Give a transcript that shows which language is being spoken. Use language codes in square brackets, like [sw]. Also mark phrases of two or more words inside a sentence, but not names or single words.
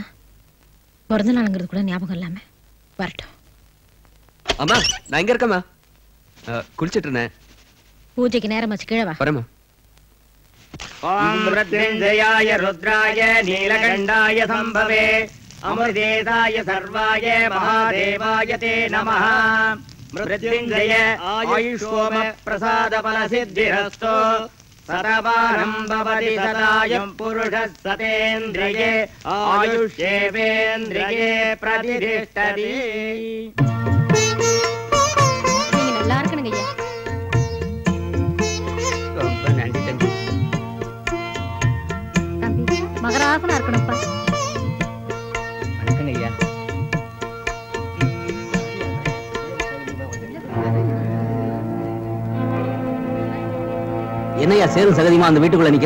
[ta] பிறந்த நாளுங்கிறது கூட ஞாபகம் இல்லாம வரட்டும். அம்மா, நான் எங்க இருக்கேம்மா? குளிச்சிட்டு இருந்தேன். பூஜைக்கு நேரம் ஆச்சு, கீழே வா. வரேம்மா. [sa] ओम मृत्युंजयाय रुद्राय नीलकंठाय संभवे अमृतेशाय सर्वाय महादेवाय ते नमः। मृत्युंजय आयुष्योम प्रसाद फल सिद्धिरस्तु सर्वारं भवति सदायं पुरुषः सतेन्द्रिये आयुष्येवेन्द्रिये प्रतिष्ठति। [ta] நீங்க நல்லா இருக்கணுங்க ஐயா. ரொம்ப நன்றி தம்பி. தம்பி மகராசனா இருக்கணும்ப்பா. வணக்கங்க ஐயா. என்னையா சேரும் சகதியமா அந்த வீட்டுக்குள்ள நிக்கிற?